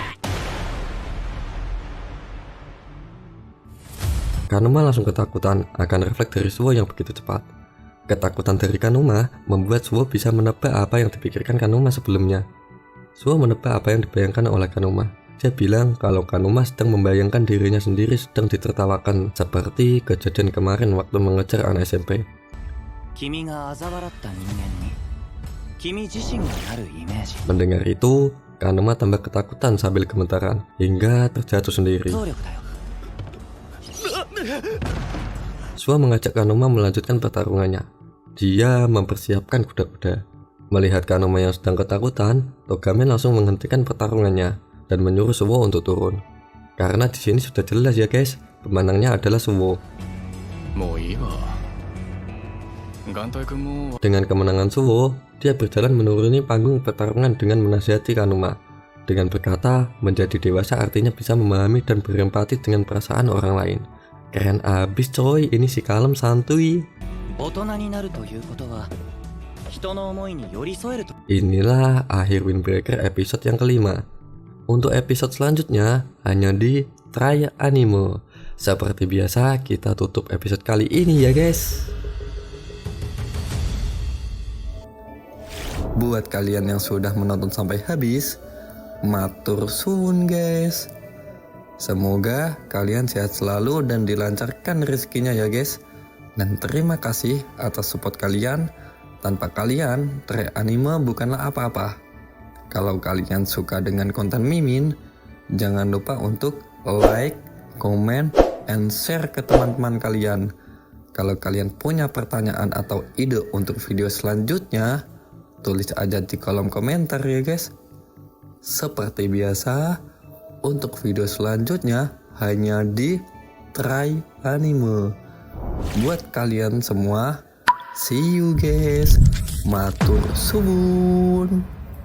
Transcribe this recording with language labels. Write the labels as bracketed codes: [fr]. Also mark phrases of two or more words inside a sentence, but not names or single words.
[id] Kanuma langsung ketakutan akan refleks dari Suwo yang begitu cepat. Ketakutan dari Kanuma membuat Suwo bisa menebak apa yang dipikirkan Kanuma sebelumnya. Suwo menebak apa yang dibayangkan oleh Kanuma. Dia bilang kalau Kanuma sedang membayangkan dirinya sendiri sedang ditertawakan seperti kejadian kemarin waktu mengejar anak SMP. [ja] 君が嘲笑った人間に君自身がなるイメージ。 [id] Mendengar itu, Kanuma tambah ketakutan sambil gemetaran hingga terjatuh sendiri. [ja] 動力だよ。 [id] Suwo mengajak Kanuma melanjutkan pertarungannya. Dia mempersiapkan kuda-kuda. Melihat Kanuma yang sedang ketakutan, Togame langsung menghentikan pertarungannya dan menyuruh Suwo untuk turun. Karena di sini sudah jelas ya guys, pemenangnya adalah Suwo. [ja] もういいわ眼帯くんも [id] Dengan kemenangan Suwo, dia berjalan menuruni panggung pertarungan dengan menasihati Kanuma. Dengan berkata, menjadi dewasa artinya bisa memahami dan berempati dengan perasaan orang lain. Keren abis coy, ini si kalem santuy. [ja] 大人になるということは人の思いに寄り添えると。 [id] Inilah akhir Windbreaker episode yang kelima. Untuk episode selanjutnya hanya di Try Anime. Seperti biasa kita tutup episode kali ini ya guys. Buat kalian yang sudah menonton sampai habis, [jv] matur suwun [id] guys. Semoga kalian sehat selalu dan dilancarkan rezekinya ya guys. Dan terima kasih atas support kalian. Tanpa kalian, Trek Anime bukanlah apa-apa. Kalau kalian suka dengan konten Mimin, jangan lupa untuk [en] like, comment, and share [id] ke teman-teman kalian. Kalau kalian punya pertanyaan atau ide untuk video selanjutnya, tulis aja di kolom komentar ya guys. Seperti biasa, untuk video selanjutnya hanya di Try Anime. Buat kalian semua, [en] see you guys. [jv] Matur suwun.